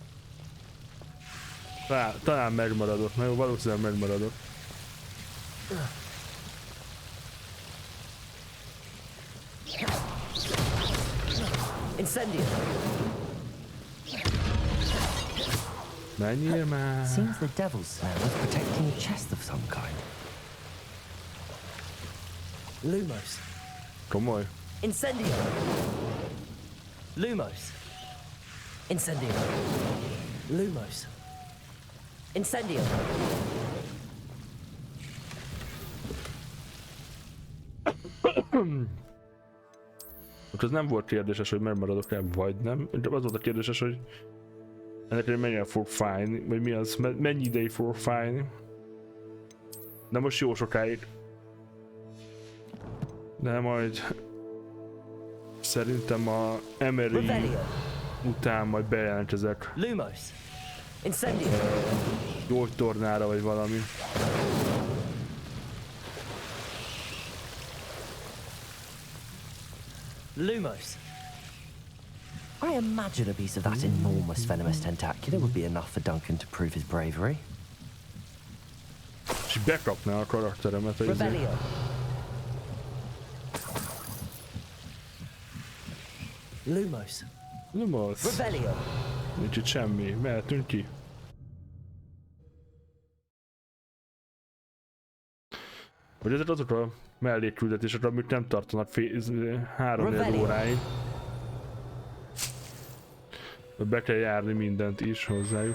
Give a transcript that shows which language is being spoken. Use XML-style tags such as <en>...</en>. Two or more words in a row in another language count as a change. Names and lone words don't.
<hu>Talán megmaradok. Na jó, valószínűleg megmaradok. Incendio. Menjél már.</hu> <en>Seems the devil's snare was protecting a chest of some kind.</en> <hu>Lumos. Komoly. Incendio. Lumos. Incendio. Lumos. Incendio. Az nem volt kérdéses, hogy megmaradok el, vagy nem. Az volt a kérdéses, hogy ennek mennyire fog fájni, vagy mi az, mennyi ideig fog fájni. De most jó sokáig. De majd szerintem a Emery után majd bejelentkezek. Lumos. Incendio. Gyógytornára vagy valami. Lumos.</hu> <en>I imagine a piece of that enormous venomous tentacular would be enough for Duncan to prove his bravery.</en> <hu>És bekapná a karakteremet. Revelio. Lumos. Lumos. Revelio. Nincs itt semmi. Mehetünk ki. Vagy ezek azok a mellékküldetések, amik nem tartanak 3-4 óráig. Be kell járni mindent is hozzájuk.</hu>